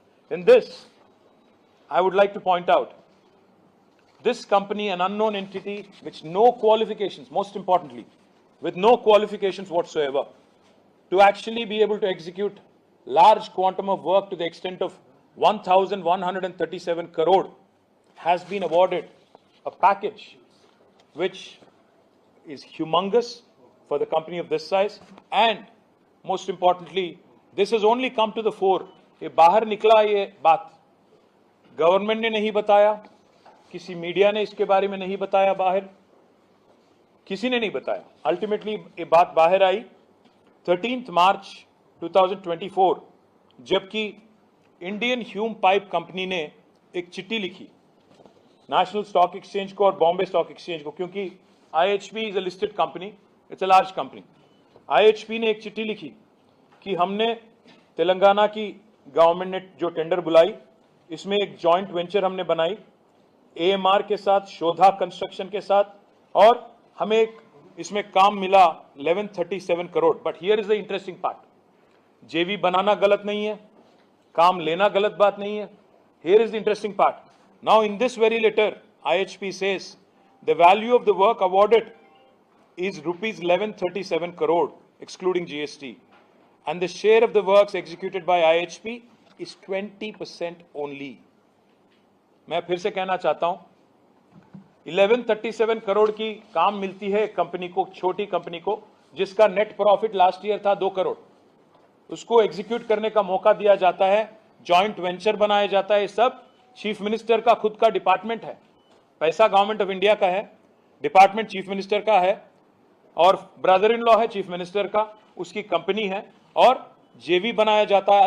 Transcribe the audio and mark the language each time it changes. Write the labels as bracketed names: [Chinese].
[English] In this, I would like to point out, this company, an unknown entity, which no qualifications, most importantly, with no qualifications whatsoever, to actually be able to execute large quantum of work to the extent of 1,137 crore, has been awarded a package which is humongous for the company of this size, and most importantly, this has only come to the fore. [Hindi] ये बाहर निकला ये बात, government ने नहीं बताया, किसी media ने इसके बारे में नहीं बताया, बाहर किसी ने नहीं बताया. अल्टीमेटली ये बात बाहर आई 13 मार्च 2024, जबकि इंडियन ह्यूम पाइप कंपनी ने एक चिट्ठी लिखी नेशनल स्टॉक एक्सचेंज को और बॉम्बे स्टॉक एक्सचेंज को, क्योंकि [English] IHP is a listed company, it's a large company. [Hindi] IHP ने एक चिट्ठी लिखी कि हमने तेलंगाना की गवर्नमेंट ने जो टेंडर बुलाई, इसमें एक जॉइंट वेंचर हमने बनाई AMR के साथ, शोधा कंस्ट्रक्शन के साथ, और हमें एक इसमें काम मिला 1137 crore. [English] But here is the interesting part. [Hindi] जेवी बनाना गलत नहीं है, काम लेना गलत बात नहीं है. [English] Here is the interesting part. Now in this very letter, IHP says the value of the work awarded is rupees 1137 crore excluding GST, and the share of the works executed by IHP is 20% only. [Hindi] मैं फिर से कहना चाहता हूं, 1137 करोड़ की काम मिलती है कंपनी को, छोटी कंपनी को, जिसका नेट प्रॉफिट लास्ट ईयर था 2 करोड़. उसको एग्जीक्यूट करने का मौका दिया जाता है, जॉइंट वेंचर बनाया जाता है. सब चीफ मिनिस्टर का खुद का डिपार्टमेंट है. पैसा गवर्नमेंट ऑफ इंडिया का है, डिपार्टमेंट चीफ मिनिस्टर का है, और ब्रदर इन लॉ है चीफ मिनिस्टर का, उसकी कंपनी है, और जेवी बनाया जाता है.